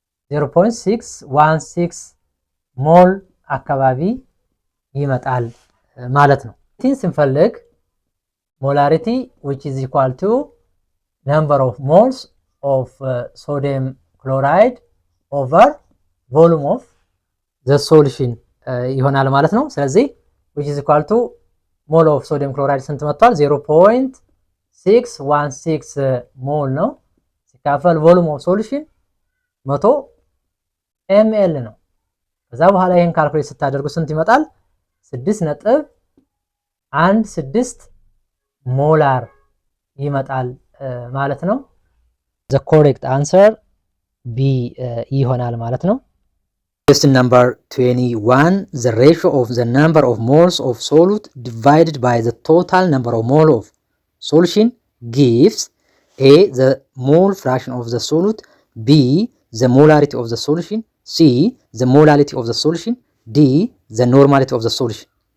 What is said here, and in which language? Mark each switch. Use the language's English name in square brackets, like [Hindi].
[Amharic] 0.616 ሞል አካባቢ ይመጣል ማለት ነው። ቲን ስንፈልግ ሞላሪቲ [English] which is equal to number of moles of sodium chloride over volume of the solution [Amharic] ይሆናል ማለት ነው። ስለዚህ [English] which is equal to [Amharic] ሞል ኦፍ ሶዲየም ክሎራይድ ስንት መጥቷል? 0.616 ሞል ነው ሲካፈል ቮሉም ኦፍ ሶሉሽን 100 ml ነው። ከዛ በኋላ ይሄን ካልኩሌት ስታደርጉ ስንት ይመጣል? 6.16 ሞላር ይመጣል ማለት ነው። [English] the correct answer B [Amharic] ይሆናል ማለት ነው። [English] Question number 21. The ratio of the number of moles of solute divided by the total number of mole of solution gives A. The mole fraction of the solute, B. The molarity of the solution, C. The molality of the solution, D. The normality of the solution.